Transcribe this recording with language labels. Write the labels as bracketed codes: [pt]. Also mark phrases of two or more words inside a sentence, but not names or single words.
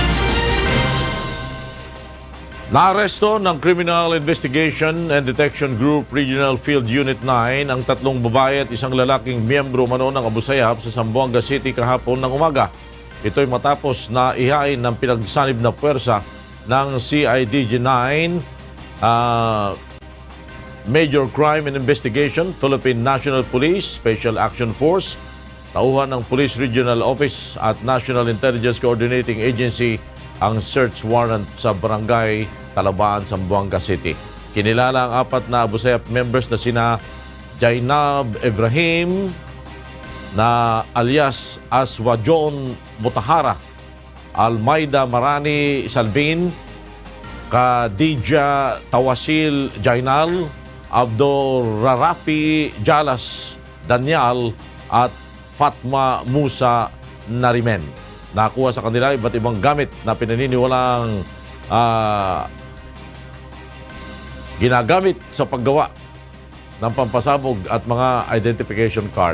[tl] Naaresto ng Criminal Investigation and Detection Group Regional Field Unit 9 ang 3 babae at isang lalaking miyembro mano ng Abu Sayyaf sa Zamboanga City kahapon ng umaga. Ito'y matapos na ihain ng pinagsanib na puwersa ng CIDG-9 Major Crime and Investigation, Philippine National Police, Special Action Force, tauhan ng Police Regional Office at National Intelligence Coordinating Agency ang search warrant sa Barangay Talabaan, Zamboanga City. Kinilala ang 4 na Abu Sayyaf members na sina Jainab Ibrahim na alias Aswajon Mutahara, Almaida Marani Salvin, Khadija Tawasil Jainal, Abdul Rarafi Jalas Daniel at Fatma Musa Narimen. Nakuha sa kanila iba't ibang gamit na pinaniniwalang ginagamit sa paggawa ng pampasabog at mga identification card.